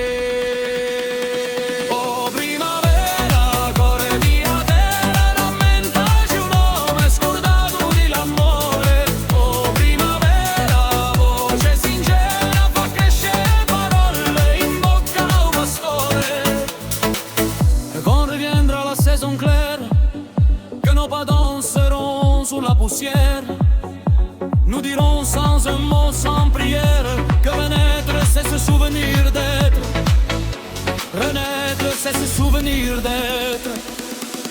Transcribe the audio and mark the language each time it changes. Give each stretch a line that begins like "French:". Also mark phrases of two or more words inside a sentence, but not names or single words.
Corsican: Oh primavera, cuore di a terra, rammentaci un uomo scordato di l'amore. Oh primavera, voce sincera, fa crescere parole in bocca a un pastore.
French: Quand reviendra la saison claire, que nos pas danseront sous la poussière, nous dirons sans un mot, sans prière, que renaître c'est se souvenir d'être. Renaître c'est se souvenir d'être.